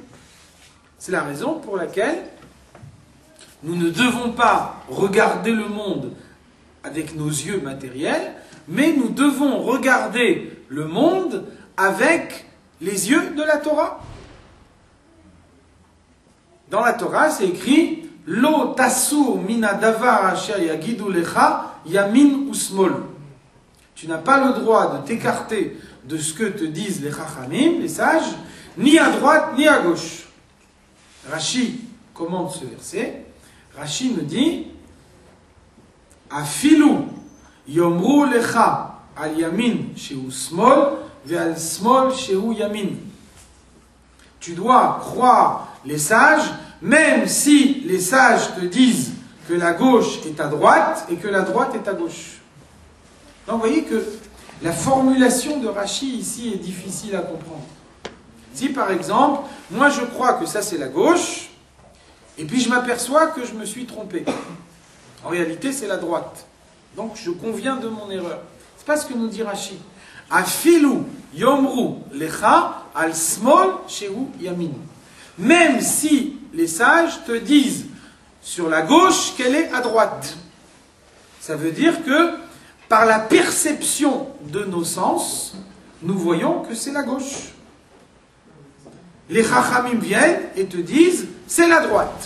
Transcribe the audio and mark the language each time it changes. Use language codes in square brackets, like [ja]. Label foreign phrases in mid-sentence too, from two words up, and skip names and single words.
[fr] C'est la raison pour laquelle nous ne devons pas regarder le monde avec nos yeux matériels, mais nous devons regarder le monde avec les yeux de la Torah. Dans la Torah, c'est écrit « [he] לא תסור מן הדבר אשר יגידו לך ימין ושמאל [fr] » Tu n'as pas le droit de t'écarter de ce que te disent les chachamim, les sages, ni à droite ni à gauche. Rashi commente ce verset. Rashi nous dit « [he] אפילו יאמרו לך על ימין שהוא שמאל ועל שמאל שהוא ימין [fr] » Tu dois croire les sages, même si les sages te disent que la gauche est à droite et que la droite est à gauche. Donc vous voyez que la formulation de Rashi ici est difficile à comprendre. Si par exemple, moi je crois que ça c'est la gauche, et puis je m'aperçois que je me suis trompé. En réalité c'est la droite. Donc je conviens de mon erreur. C'est pas ce que nous dit Rashi. [he] אפילו יאמרו לך על שמאל שהוא ימין. [fr] Même si les sages te disent sur la gauche qu'elle est à droite. Ça veut dire que par la perception de nos sens, nous voyons que c'est la gauche. Les chachamim viennent et te disent c'est la droite.